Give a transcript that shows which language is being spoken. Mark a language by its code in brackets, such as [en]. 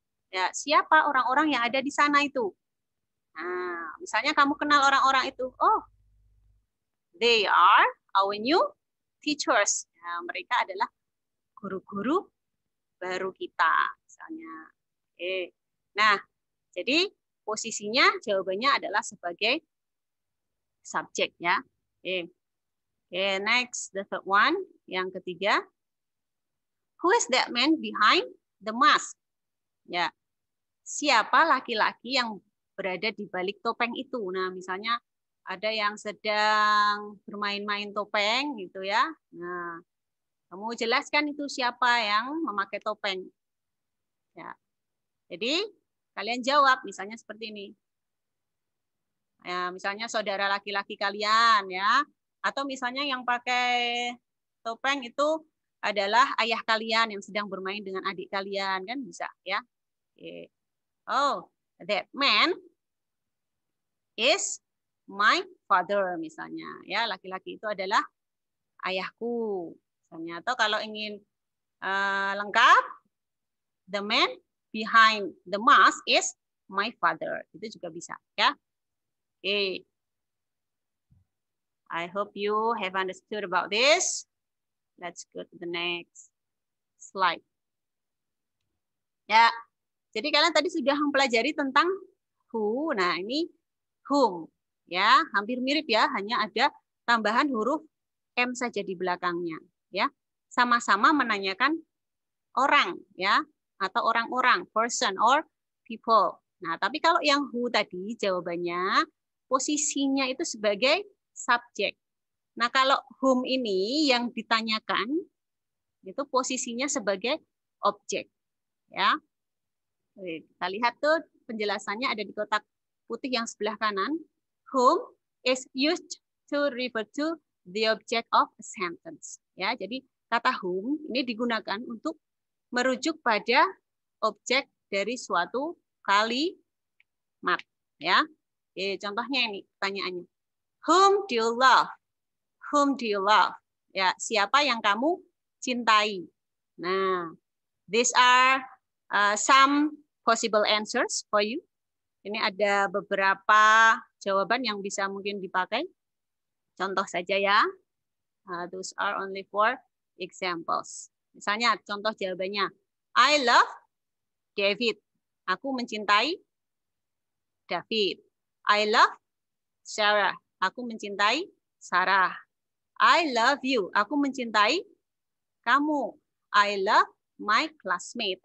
[id] Ya, siapa orang-orang yang ada di sana itu? Nah, misalnya kamu kenal orang-orang itu, [en] oh, they are our new teachers. [id] Nah, mereka adalah guru-guru baru kita, misalnya. Oke. Nah, jadi posisinya jawabannya adalah sebagai subjek, ya. [en] Oke. Oke, next, the third one, [id] yang ketiga. [en] Who is that man behind the mask? [id] Ya, siapa laki-laki yang berada di balik topeng itu? Nah, misalnya ada yang sedang bermain-main topeng, gitu ya. Nah, kamu jelaskan itu siapa yang memakai topeng. Ya, jadi kalian jawab, misalnya seperti ini. Ya, misalnya saudara laki-laki kalian, ya. Atau misalnya yang pakai topeng itu adalah ayah kalian yang sedang bermain dengan adik kalian, kan bisa, ya. Okay. [en] Oh, that man is my father, [id] misalnya, ya. Laki-laki itu adalah ayahku, misalnya. Atau kalau ingin lengkap, [en] the man behind the mask is my father, [id] itu juga bisa, ya. Oke. Okay. [en] I hope you have understood about this. Let's go to the next slide. [id] Ya, jadi kalian tadi sudah mempelajari tentang who. Nah, ini whom. Ya, hampir mirip ya, hanya ada tambahan huruf M saja di belakangnya. Ya, sama-sama menanyakan orang, ya, atau orang-orang, [en] person or people. [id] Nah, tapi kalau yang who tadi jawabannya posisinya itu sebagai subjek. Nah, kalau whom ini yang ditanyakan itu posisinya sebagai objek, ya. Kita lihat tuh penjelasannya ada di kotak putih yang sebelah kanan. [en] Whom is used to refer to the object of a sentence. [id] Ya, jadi kata whom ini digunakan untuk merujuk pada objek dari suatu kalimat, ya. [en] Oke, [id] contohnya ini pertanyaannya. [en] Whom do you love? Whom do you love? [id] Ya, siapa yang kamu cintai? [en] Nah, these are some possible answers for you. [id] Ini ada beberapa jawaban yang bisa mungkin dipakai. Contoh saja ya. [en] Those are only for examples. [id] Misalnya contoh jawabannya. [en] I love David. [id] Aku mencintai David. [en] I love Sarah. [id] Aku mencintai Sarah. [en] I love you. [id] Aku mencintai kamu. [en] I love my classmate.